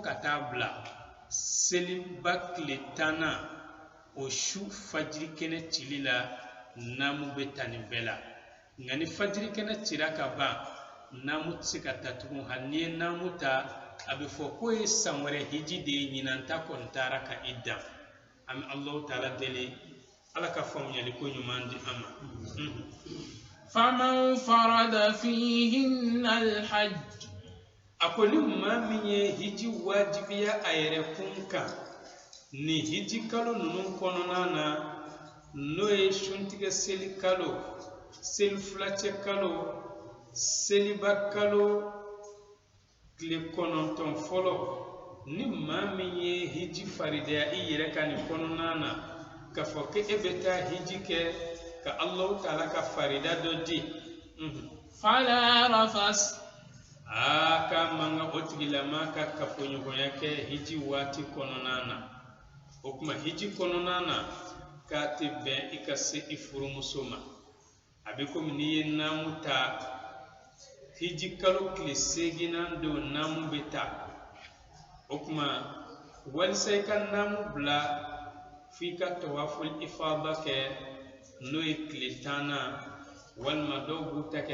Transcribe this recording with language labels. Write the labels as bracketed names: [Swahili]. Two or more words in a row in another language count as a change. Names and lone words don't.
[Bambara] ka taa bila seliba tile 10 o su fajiri kɛnɛ cili la n'amu bɛ ta nin bɛɛ la nga ni fajiri kɛnɛ cira ka ban n'amu tɛ se ka ta tugun hali n'i ye n'amu ta a bɛ fɔ k'o ye san wɛrɛ hiji de ye ɲinan ta kɔni taara ka i dan an bɛ Alahu taala deli ala ka faamuyali ko ɲuman di an ma [Arabic] فمن فرض فيهن الحج [Bambara] a ko ni maa min ye hiji wajibiya a yɛrɛ kun kan ni hiji kalo ninnu kɔnɔna na n'o ye suntigɛ seli kalo seli filacɛ kalo seliba kalo tile 9 fɔlɔ ni maa min ye hiji faridiya i yɛrɛ ka nin kɔnɔna na k'a fɔ ko e bɛ taa hiji kɛ ka Alahu taala ka farida dɔ di [Arabic] فلا رفث [Bambara] ka manga o tigilama ka kafoɲɔgɔnya kɛ hiji waati kɔnɔna na o kuma hiji kɔnɔna na k'a tɛ bɛn i ka se i furumuso ma a bɛ komi n'i ye naamu ta hiji kalo tile 8 don naamu bɛ ta o kuma walisa i ka naamu bila f'i ka tawaful ifada kɛ n'o ye tile 10 walima dɔw b'u ta